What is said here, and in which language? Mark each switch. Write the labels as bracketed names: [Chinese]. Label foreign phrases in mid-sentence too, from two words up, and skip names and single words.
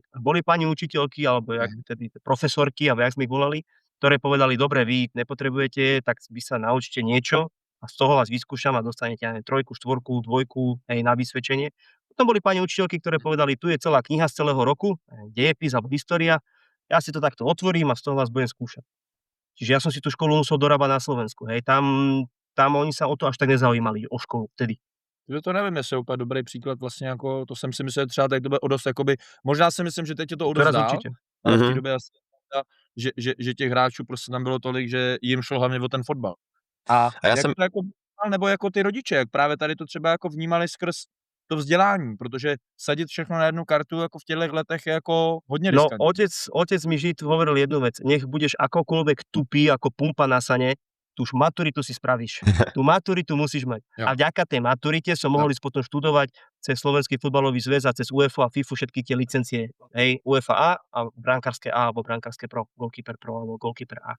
[Slovak] A boli pani učiteľky, alebo jak tedy profesorky, alebo jak sme ich volali, ktoré povedali, dobre, vy nepotrebujete, tak vy sa naučte niečo, a z toho vás vyskúšam a dostanete aj 3, 4, 2, hej, na vysvedčenie. Potom boli pani učiteľky, ktoré povedali, tu je celá kniha z celého roku, dejepis alebo história, ja si to takto otvorím a z toho vás budem skúšať. Čiže ja som si tú školu musel dorábať na Slovensku, hej, tam oni sa o to až tak nezaujímali, o školu vtedy. [Czech] To nevím, jestli je úplně dobrý příklad, vlastně jako, to jsem si myslel, třeba tady to bude o dost, jakoby, možná si myslím, že teď je to o dost [Slovak] Teraz [Czech] dál, [Slovak] určite. [Czech] ale v té době asi, že těch hráčů prostě tam bylo tolik, že jim šlo hlavně o ten fotbal. A já jak jsem... to jako, nebo jako ty rodiče, jak právě tady to třeba jako vnímali skrz to vzdělání, protože sadit všechno na jednu kartu jako v těchto letech je jako hodně riskantní. No, [Slovak] otec mi vždy hovoril jednu vec, nech budeš akokoľvek tupý, ako pumpa na sane, tú maturitu si spravíš. Tú maturitu musíš mať. Jo. A vďaka tej maturite som mohol ísť potom študovať cez Slovenský futbalový zväz a cez UEFA a FIFA všetky tie licencie. Hej, UEFA A brankárske A alebo brankárske Pro, goalkeeper Pro alebo goalkeeper A.